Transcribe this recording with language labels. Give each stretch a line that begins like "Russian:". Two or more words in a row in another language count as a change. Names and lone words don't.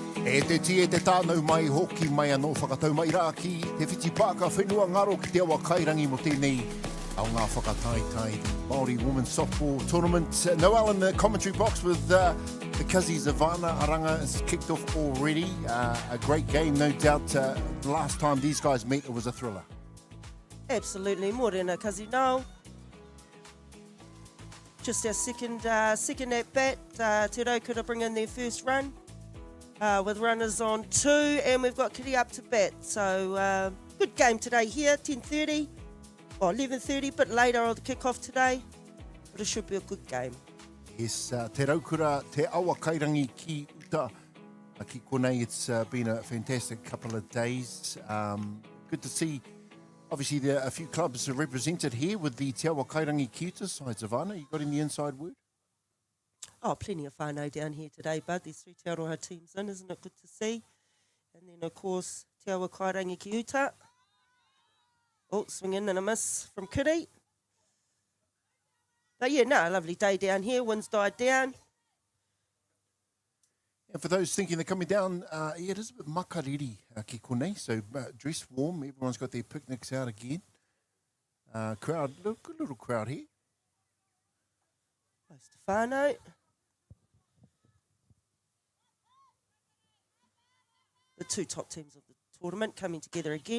Māori: E te tie te tānau mai hoki mai anō whakatau mai rā ki Te Whiti Park whenua ngaro ki te Awakairangi mo tēnei au ngā whakataitai Māori Women's Softball Tournament.
English: Noel in the commentary box with the Cousins of Ivana Aranga has kicked off already. A great game, no doubt. The last time these guys met, it was a thriller. Absolutely, Morena Kazino. Just our second at bat. Te Raukura bring in their first run with runners on 2, and we've got Kitty up to bat. So good game today here, 10:30 or 11:30, but later on the kick-off today. But it should be a good game. Yes,
Māori: te Raukura, te Awakairangi ki uta. Ki konei,
English: it's been a fantastic couple of days. Good to see. Obviously, there are a few clubs are represented here with the Te Awakairangi ki uta sides of Anna. You got any inside word? Oh, plenty of whānau down here today, bud. There's 3 Te Arorha teams in, isn't it good to see? And then, of course, Te Awakairangi ki uta. Oh, swing in and a miss from Kiri. But yeah, no, a lovely day down here. Wind's died down. And for those thinking they're coming down, yeah, it is a bit
Māori: makariri ki konei,
English: so dress warm. Everyone's got their picnics out again. Crowd, good little crowd here. Close to whānau. The 2 top teams of the tournament coming together again.